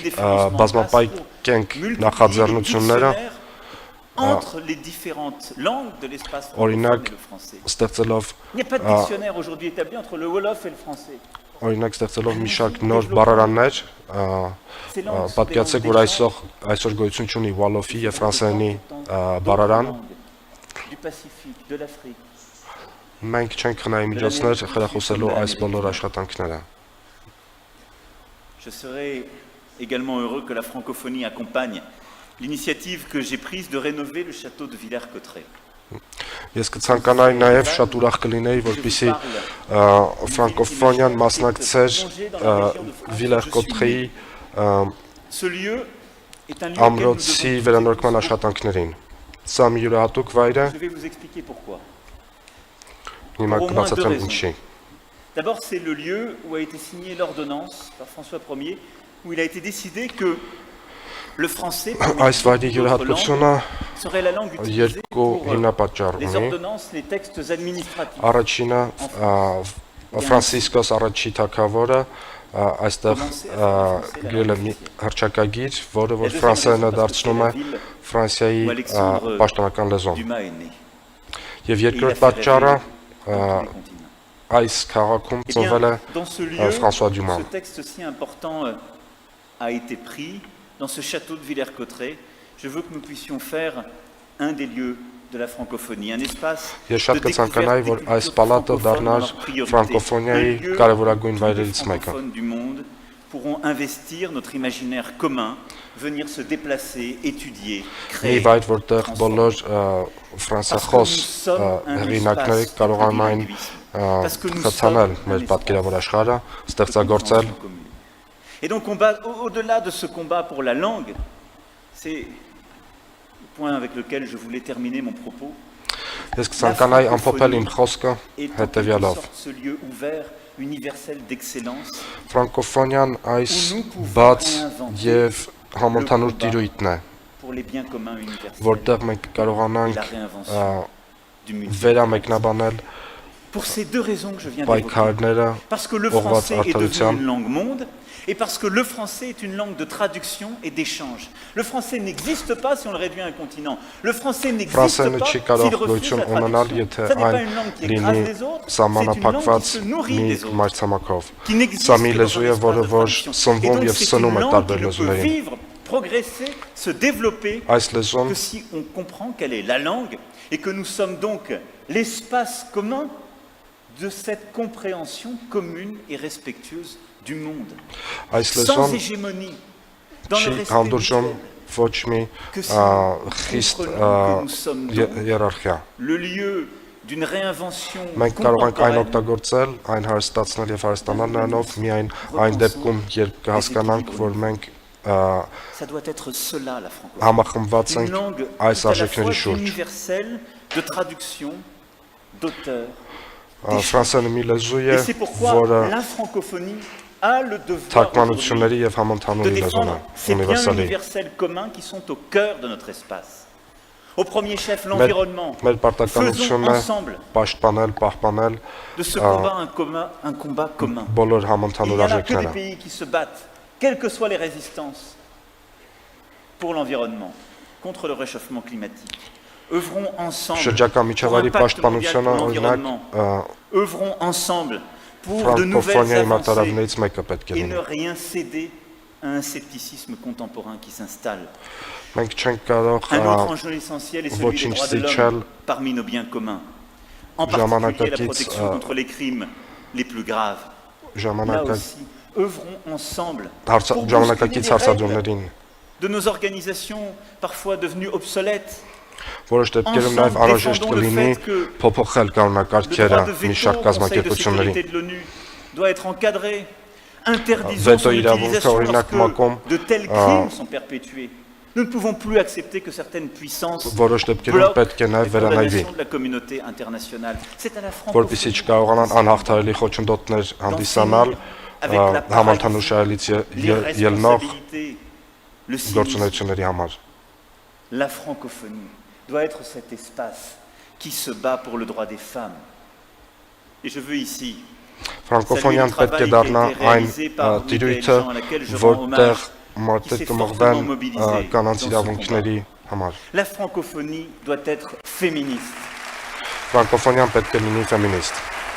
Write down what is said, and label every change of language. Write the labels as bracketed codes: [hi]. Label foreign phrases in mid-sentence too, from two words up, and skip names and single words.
[fr] mis des financements en place [hy] բազմապայքենք [fr] pour multiplier les [hy] նախաձեռնությունները, [fr] dictionnaires entre les différentes langues de l'espace [hy] օրինակ [fr] francophone et le français. [hy] ստեղծելով [fr] Il n'y a pas de dictionnaire aujourd'hui établi entre le Wolof et le français. [hy] օրինակ ստեղծելով մի շարք նոր բառարաններ, պատկերացրեք, որ այսօր գոյություն ունի Wolof-ի եւ ֆրանսերենի բառարան, [fr] Du Pacifique, de l'Afrique. [hy] մենք չենք խնայի միջոցներ խրախուսելու այս բոլոր աշխատանքները։ [fr] Je serais également heureux que la francophonie accompagne l'initiative que j'ai prise de rénover le château de Villers-Cotterêts. [hy] Ես կցանկանայի նաև շատ ուրախ կլինեի, որպեսզի ֆրանկոֆոնիան մասնակցեր Վիլեր-Կոտրեի [fr] Ce lieu est un lieu auquel nous [hy] ամրոցի [fr] devons- [hy] վերանորոգման աշխատանքներին։ Սա մի յուրահատուկ վայր է, [fr] Je vais vous expliquer pourquoi. [hy] հիմա կբացատրեմ ինչի։ [fr] D'abord, c'est le lieu où a été signée l'ordonnance par François Ier, où il a été décidé que le français [hy] Այս վայրի յուրահատկությունը [fr] serait la langue utilisée [hy] երկու [fr] pour [hy] հիմնապատճառ [fr] les [hy] ունի։ [fr] ordonnances, les textes administratifs. [hy] Առաջինը Ֆրանցիսկոս առաջի թագավորը այստեղ գրել է մի հռչակագիր, որը որ ֆրանսերենը դարձնում է Ֆրանսիայի պաշտոնական լեզուն։ [fr] Dumas est né. [hy] Եվ [fr] Et il a [hy] երկրորդ [fr] fait [hy] պատճառը [fr] rêver dans tous les continents. [hy] այս քաղաքում [fr] Eh [hy] ծնվել [fr] bien, [hy] է [fr] dans ce lieu, François Dumas. ce texte si important a été pris dans ce château de Villers-Cotterêts. Je veux que nous puissions faire un des lieux de la francophonie, un espace [hy] Ես շատ կցանկանայի, որ այս պալատը դառնար ֆրանկոֆոնիայի կարևորագույն վայրերից մեկը։ [fr] francophones du monde pourront investir notre imaginaire commun, venir se déplacer, étudier, [hy] Մի [fr] créer. [hy] վայր, որտեղ բոլոր ֆրանսախոս հեղինակները կարողանում են խցանել մեր պատկերավոր աշխարհը, ստեղծագործել։ [fr] Et donc, au-delà de ce combat pour la langue, c'est le point avec lequel je voulais terminer mon propos. [hy] Ես կցանկանայի ամփոփել իմ խոսքը [fr] Et en quelque [hy] հետևյալով։ [fr] sorte, ce lieu ouvert, universel d'excellence, [hy] Ֆրանկոֆոնիան այս բաց եւ համընդհանուր տիրույթն է, [fr] pour les biens communs universels, [hy] որտեղ մենք [fr] et [hy] կարողանանք [fr] la réinvention du multilinguisme. [hy] վերամեկնաբանել [fr] Pour ces deux raisons que je viens d'évoquer. [hy] պայքարները [fr] Parce que le [hy] ուղղված [fr] français est devenu [hy] արտադրության [fr] une langue monde, et parce que le français est une langue de traduction et d'échange. Le français n'existe pas si on le réduit à un continent. Le français n'existe [hy] Ֆրանսերենը [fr] pas [hy] չի [fr] s'il [hy] կարող [fr] refuse [hy] գոյություն [fr] la [hy] ունենալ, [fr] traduction. [hy] եթե [fr] Ça n'est pas [hy] այն [fr] une langue qui [hy] լինի [fr] écrase les autres, c'est une langue qui [hy] սահմանափակված [fr] se nourrit [hy] մի [fr] des autres, [hy] մայրցամաքով։ [fr] qui n'existe [hy] Սա մի [fr] que [hy] լեզու [fr] dans [hy] է, [fr] un [hy] որը [fr] espace de [hy] որ [fr] traduction. Et [hy] սնվում [fr] donc [hy] եւ [fr] c'est [hy] սնում [fr] une [hy] է [fr] langue [hy] տարբեր [fr] qui ne peut [hy] լեզուներին։ [fr] vivre, progresser, se développer [hy] Այս լեզուն [fr] que si on comprend quelle est la langue et que nous sommes donc l'espace commun de cette compréhension commune et respectueuse du monde. [hy] այս [fr] Sans [hy] լեզուն [fr] hégémonie, dans le [hy] չի [fr] respect [hy] հանդուրժում [fr] mutuel, [hy] ոչ մի [fr] que si nous [hy] խիստ [fr] comprenons que nous sommes donc [hy] հիերարխիա։ [fr] le lieu d'une réinvention [hy] Մենք կարող ենք այն [fr] contemporaine [hy] օգտագործել, այն հարստացնել եւ հարստանալ նրանով միայն այն դեպքում, երբ կհասկանանք, որ մենք [fr] ça doit être cela la francophonie. [hy] համախմբված [fr] Une [hy] ենք [fr] langue [hy] այս [fr] tout à la fois [hy] արժեքների շուրջ։ [fr] universelle de traduction, d'auteur. [hy] Ֆրանսերենը մի լեզու է, [fr] Et c'est pourquoi [hy] որը [fr] la francophonie a le devoir [hy] թարգմանությունների եւ [fr] de [hy] համընդհանուր լեզուն է, [fr] défendre ces biens [hy] ունիվերսալի։ [fr] universels communs qui sont au cœur de notre espace. Au premier chef, l'environnement. [hy] Մեր [fr] Faisons [hy] պարտականությունն է [fr] ensemble [hy] պաշտպանել, pահպանել [fr] de ce combat un combat commun. [hy] բոլոր [fr] Et il [hy] համընդհանուր [fr] n'y en a que des [hy] արժեքները։ [fr] pays qui se battent, quelles que soient les résistances, pour l'environnement, contre le réchauffement climatique. Œuvrons ensemble [hy] Շրջակա [fr] pour un [hy] միջավայրի [fr] pacte mondial [hy] պաշտպանությունը, [fr] pour [hy] օրինակ, [fr] l'environnement. Œuvrons ensemble pour de nouvelles [hy] ֆրանկոֆոնիայի [fr] avancées [hy] մարտահրավերներից մեկը պետք է [fr] et ne [hy] լինի։ [fr] rien céder à un scepticisme contemporain qui s'installe. [hy] Մենք չենք կարող [fr] Un autre enjeu essentiel est celui des droits de l'homme parmi nos biens communs. En particulier la protection contre les crimes les plus graves. Là aussi, œuvrons ensemble pour bousculer les [hy] ժամանակակից [fr] règles [hy] հարցադրումներին։ [fr] de nos organisations parfois devenues obsolètes. [hy] Որոշ դեպքերում նաև անհրաժեշտ կլինի փոփոխել [fr] Le [hy] կանոնակարգերը [fr] droit de [hy] մի [fr] veto [hy] շարք [fr] au Conseil de [hy] կազմակերպությունների։ [fr] sécurité de l'ONU doit être encadré. Interdisons Veto son [hy] իրավունքը, [fr] utilisation [hy] օրինակ, մակում, [fr] lorsque de tels crimes sont perpétués. Nous ne pouvons plus accepter que certaines puissances [hy] Որոշ դեպքերում [fr] bloquent [hy] պետք է [fr] les [hy] նաև վերանայվի, [fr] condamnations de la communauté internationale. C'est à la [hy] որպեսզի [fr] francophonie [hy] չկարողանան անհաղթահարելի խոչընդոտներ հանդիսանալ համընդհանուր շահերից ելնող [fr] l'irresponsabilité, le cynisme. [hy] գործունեությունների համար։ [fr] La francophonie doit être cet espace qui se bat pour le droit des femmes, Et je veux ici [hy] Ֆրանկոֆոնիան պետք է դառնա այն տիրույթը, որտեղ մարդիկ կմղվեն կանանց իրավունքների համար։ [fr] La francophonie doit être féministe. [hy] Ֆրանկոֆոնիան պետք է լինի ֆեմինիստ։